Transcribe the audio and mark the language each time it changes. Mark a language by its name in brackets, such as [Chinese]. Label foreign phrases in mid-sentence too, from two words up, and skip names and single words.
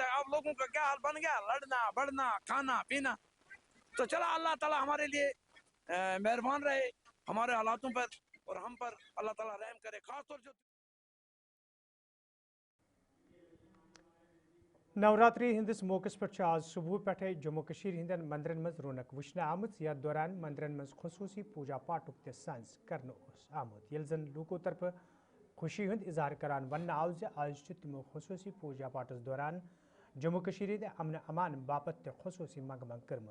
[Hindi] अब लोगों का क्या हाल बन गया, लड़ना बढ़ना खाना पीना। तो चला अल्लाह ताला हमारे लिए मेहरबान रहे हमारे हालातों पर और हम पर अल्लाह ताला रहम करे। खासतौर जो [Kashmiri] नवरात्रि हंदिस मौके पे आज सुबह पे जम्मू कशीर हिंदन मंदिरन मज रौनक वुचन आमत। यथ दौरान मंदिरन मज खसूसी पूजा पाठुक ते सांस करने आमुत। ये जन लूको तरफ खुशी हंद इजहार करान वन आव आज तमो खसूसी पूजा पाठस दौरान जम्मू कशीर हिंद अमन अमान बापत ते खसूसी मंग कर्म।